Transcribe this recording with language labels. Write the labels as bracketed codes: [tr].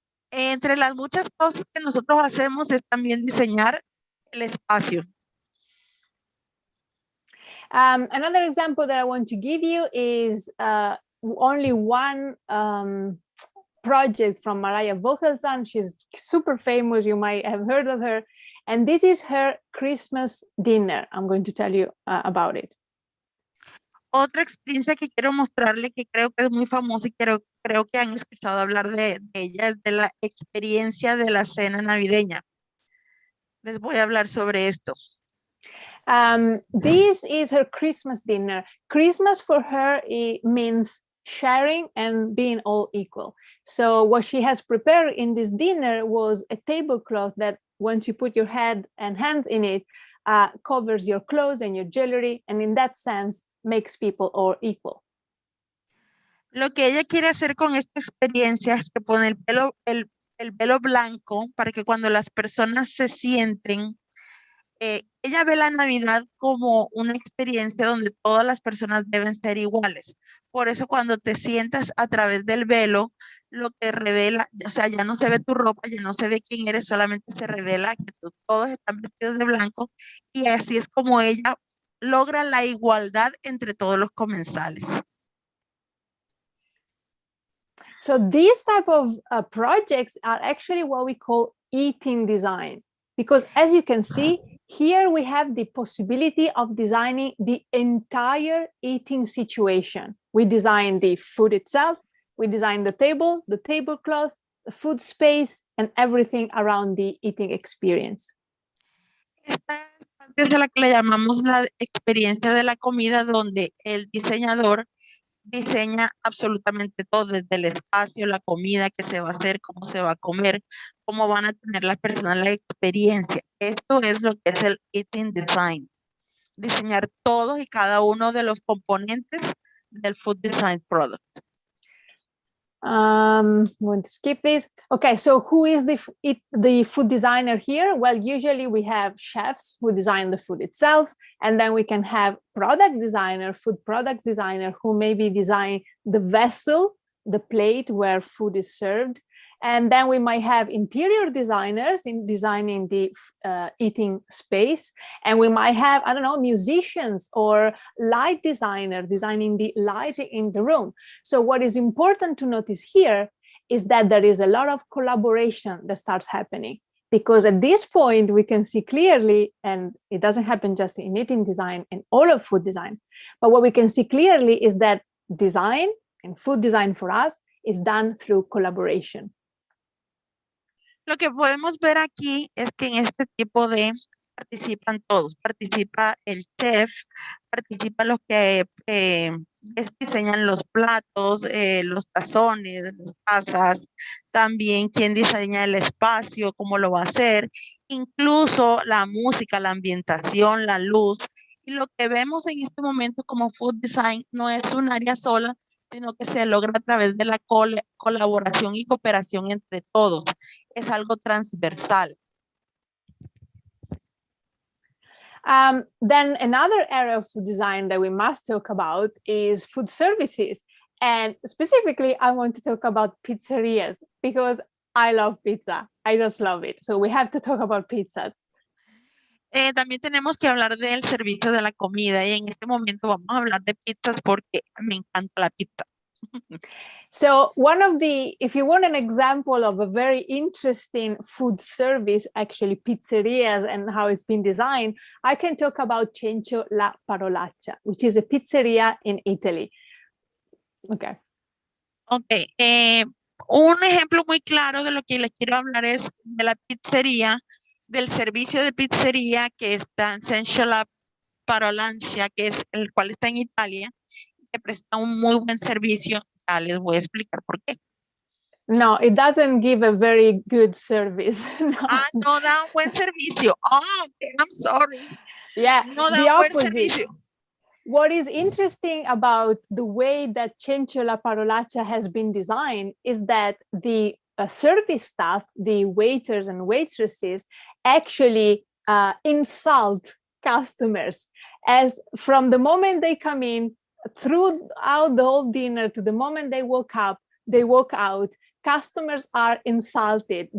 [es] Entre las muchas cosas que nosotros hacemos es también diseñar el espacio. [en] Another example that I want to give you is only one project from Mariah Vogelson. She's super famous. You might have heard of her. And this is her Christmas dinner. I'm going to tell you about it. [es] Otra experiencia que quiero mostrarle, que creo que es muy famosa y creo que han escuchado hablar de ella, es de la experiencia de la cena navideña. Les voy a hablar sobre esto. [en] This is her Christmas dinner. Christmas for her means sharing and being all equal. So what she has prepared in this dinner was a tablecloth that once you put your head and hands in it, covers your clothes and your jewelry, and in that sense makes people all equal. [es] Lo que ella quiere hacer con esta experiencia es que pone el velo blanco para que cuando las personas se sienten, ella ve la Navidad como una experiencia donde todas las personas deben ser iguales. Por eso cuando te sientas a través del velo, lo que revela, o sea, ya no se ve tu ropa, ya no se ve quién eres, solamente se revela que todos están vestidos de blanco, y así es como ella logra la igualdad entre todos los comensales. [en] So these type of projects are actually what we call eating design, because as you can see, here we have the possibility of designing the entire eating situation. We design the food itself, we design the table, the tablecloth, the food space, and everything around the eating experience. [es] Esta parte es a la que le llamamos la experiencia de la comida, donde el diseñador diseña absolutamente todo, desde el espacio, la comida que se va a hacer, cómo se va a comer, cómo van a tener las personas la experiencia. Esto es lo que es el eating design. Diseñar todos y cada uno de los componentes del food design product. [en] I'm going to skip this. Okay, so who is the food designer here? Well, usually we have chefs who design the food itself, and then we can have product designer, food product designer, who maybe design the vessel, the plate where food is served. And then we might have interior designers in designing the eating space. And we might have, I don't know, musicians or light designer designing the light in the room. So what is important to notice here is that there is a lot of collaboration that starts happening. Because at this point, we can see clearly, and it doesn't happen just in eating design and all of food design, but what we can see clearly is that design and food design for us is done through collaboration. [es] Lo que podemos ver aquí es que en este tipo de participan todos, participa el chef, participa los que diseñan los platos, los tazones, las tazas, también quien diseña el espacio, cómo lo va a hacer, incluso la música, la ambientación, la luz. Y lo que vemos en este momento como food design no es un área sola, sino que se logra a través de la colaboración y cooperación entre todos. Es algo transversal. [en] Then another area of food design that we must talk about is food services. And specifically, I want to talk about pizzerias because I love pizza. I just love it. So we have to talk about pizzas. [es] También tenemos que hablar del servicio de la comida y en este momento vamos a hablar de pizzas porque me encanta la pizza. [en] So if you want an example of a very interesting food service, actually pizzerias and how it's been designed, I can talk about Cencio La Parolaccia, which is a pizzeria in Italy. Okay. Okay. [es] Un ejemplo muy claro de lo que les quiero hablar es de la pizzería, del servicio de pizzería que está en Cencio La Parolaccia, que es el cual está en Italia, que presta un muy buen servicio. Ya les voy a explicar por qué. [en] No, it doesn't give a very good service. No. [es] No da un buen servicio. Okay, [en] I'm sorry. Yeah, [es] no da [en] the [es] un buen [en] opposite. [es] servicio. [en] What is interesting about the way that Cencio La Parolaccia has been designed is that the service staff, the waiters and waitresses, actually insult customers, as from the moment they come in, throughout the whole dinner, to the moment they walk out, customers are insulted.